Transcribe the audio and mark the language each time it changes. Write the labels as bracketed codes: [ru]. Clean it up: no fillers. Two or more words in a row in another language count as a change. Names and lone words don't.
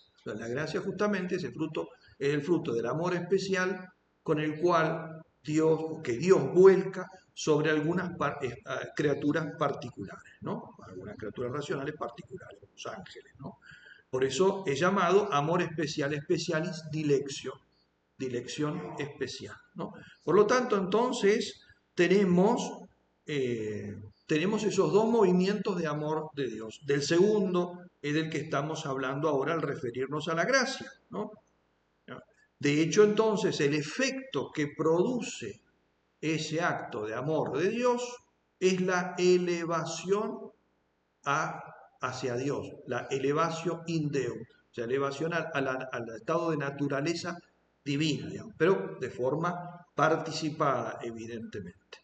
[es] La gracia justamente es el fruto del amor especial con el cual que Dios vuelca sobre algunas criaturas particulares, ¿no? Algunas criaturas racionales particulares, los ángeles, ¿no? Por eso es llamado amor especial, [la] specialis dilectio, [es] dilección especial, ¿no? Por lo tanto, entonces, tenemos, tenemos esos dos movimientos de amor de Dios. Del segundo es del que estamos hablando ahora al referirnos a la gracia, ¿no? De hecho, entonces, el efecto que produce ese acto de amor de Dios es la elevación hacia Dios, la elevación [la] in Deum, [es] o sea, elevación al estado de naturaleza divina, digamos, pero de forma participada, evidentemente.